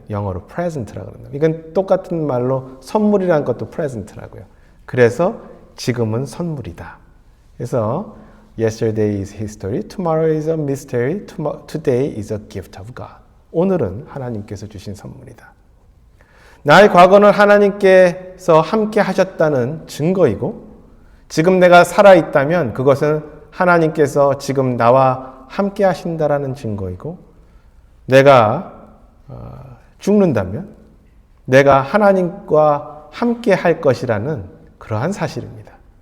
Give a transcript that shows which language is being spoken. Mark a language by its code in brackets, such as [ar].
[ko] 영어로 present라고 합니다. 이건 똑같은 말로 선물이라는 것도 present라고요. 그래서 지금은 선물이다. 그래서 [en] yesterday is history, tomorrow is a mystery, today is a gift of God. [ko] 오늘은 하나님께서 주신 선물이다. 나의 과거는 하나님께서 함께 하셨다는 증거이고 지금 내가 살아있다면 그것은 하나님께서 지금 나와 함께 하신다라는 증거이고 내가 죽는다면 내가 하나님과 함께 할 것이라는 그러한 사실입니다.